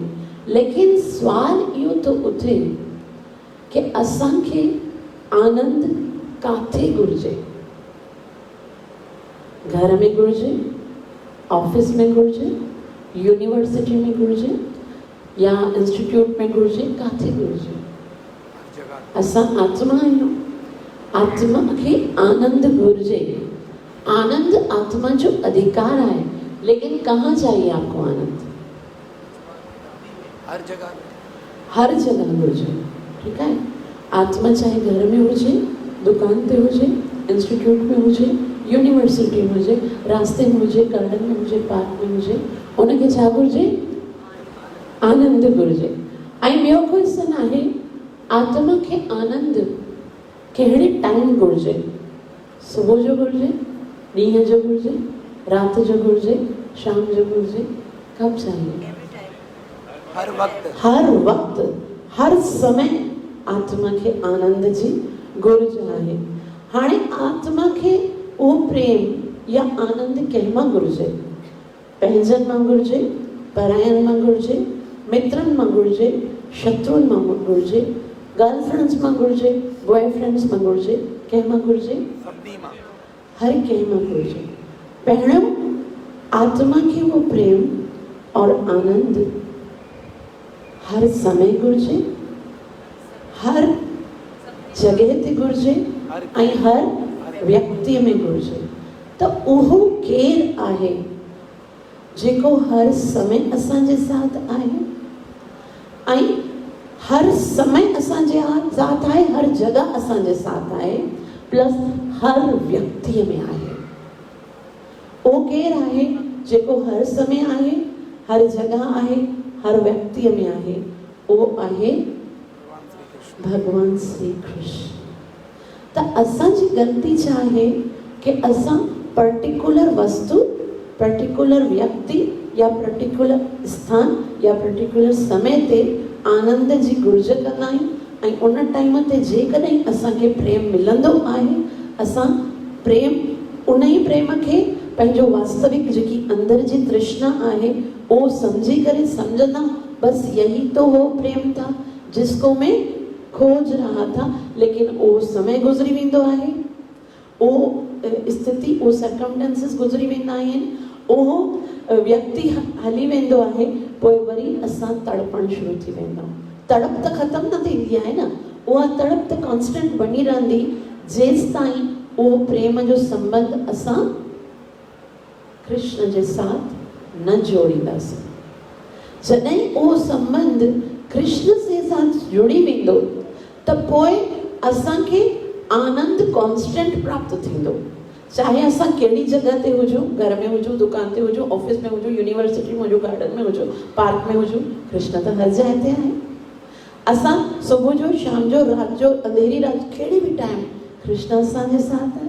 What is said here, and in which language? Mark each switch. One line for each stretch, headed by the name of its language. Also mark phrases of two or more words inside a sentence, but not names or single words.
Sindhi: लेकिन सवाल इहो थो उथे कि असांखे आनंद काथे घुर्जे? घर में घुर्जे, ऑफिस में घुर्जे, यूनिवर्सिटी में घुर्जे या इंस्टीट्यूट में घुर्जे, काथे घुर्जे? असां आत्मा आहियूं। आत्मा खे आनंद घुर्जे।
Hindi: आनंद आत्मा जो अधिकार है, लेकिन कहाँ चाहिए आपको आनंद? हर जगह,
Sindhi: हर जगह घुर्जे।
Hindi: ठीक है,
Sindhi: आत्मा चाहे घर में हुजे, दुकान ते हुजे, इंस्टीट्यूट में हुजे, यूनिवर्सिटी में हुजे, रास्ते में हुजे, गार्डन में हुजे, पार्क में हुजे, उनखे छा घुर्जे? आनंद घुर्जे। ऐं ॿियो क्वेश्चन आहे, आत्मा खे आनंद कहिड़े टाइम घुर्जे? सुबुह जो घुर्जे, ॾींहं जो घुर्जे, राति जो घुर्जे, शाम जो घुर्जे,
Hindi: कब चाहिए? हर वक्त,
Sindhi: हर वक्त, हर समय आत्मा खे आनंद जी घुर्ज आहे। हाणे आत्मा खे उहो प्रेम या आनंद कंहिं मां घुर्जे? पंहिंजनि मां घुर्जे, परायनि मां घुर्जे, मित्रनि मां घुर्जे, शत्रुनि मां घुर्जे, गर्लफ्रेंड्स मां घुर्जे, बॉयफ्रेंड्स मां घुर्जे, कंहिं मां घुर्जे? सभिनी मां, हर कंहिं मां घुर्जे। पहिरियों आत्मा खे उहो प्रेम और आनंद हर समय घुर्जे, हर जगह ते घुर्जे ऐं हर व्यक्ति में घुर्जे। त उहो केरु आहे जेको हर समय असांजे साथ आहे ऐं हर समय असांजे साथ आहे, हर जगह असांजे साथ आहे, प्लस हर व्यक्ति में आहे? उहो केरु आहे जेको हर समय आहे, हर जगह आहे, हर व्यक्ति में आहे? उहो आहे भगवान श्री कृष्ण। त असांजी गलती छा आहे कि असां पर्टिकुलर वस्तु, पर्टिकुलर व्यक्ति या पर्टिकुलर स्थान या पर्टिकुलर समय ते आनंद जी घुर्ज कंदा आहियूं ऐं उन टाइम ते जेकॾहिं असांखे प्रेम मिलंदो आहे, असां प्रेम, उन ई प्रेम खे पंहिंजो वास्तविक जेकी अंदर जी तृष्णा आहे वो समझी करे समझना,
Hindi: बस यही तो वो प्रेम था जिसको मैं खोज रहा था। लेकिन वो समय
Sindhi: गुजरी वेंदो आहे,
Hindi: वो स्थिति, वो सर्कमस्टेंसेस
Sindhi: गुजरी वेंदा आहिनि,
Hindi: वो व्यक्ति
Sindhi: हली वेंदो आहे, पोइ वरी असां तड़पण शुरू थी वेंदा। तड़प त ख़त्म न थींदी आहे न, उहा तड़प त कॉन्स्टेंट बनी रहंदी जेसि ताईं उहो प्रेम जो संबंध असां कृष्ण जे साथ न जोड़ींदासीं। जॾहिं उहो संबंध कृष्ण जे साथ जुड़ी वेंदो त पोइ असांखे आनंद कॉन्स्टेंट प्राप्त थींदो। चाहे असां कहिड़ी जॻह ते हुजूं, घर में हुजूं, दुकान ते हुजूं, ऑफिस में हुजूं, यूनिवर्सिटी में हुजूं, गार्डन में हुजूं, पार्क में हुजूं, कृष्ण त हर जाइ ते आहे। असां सुबुह जो, शाम जो, राति जो, अंधेरी राति, कहिड़ी बि टाइम कृष्ण असांजे साथ आहे।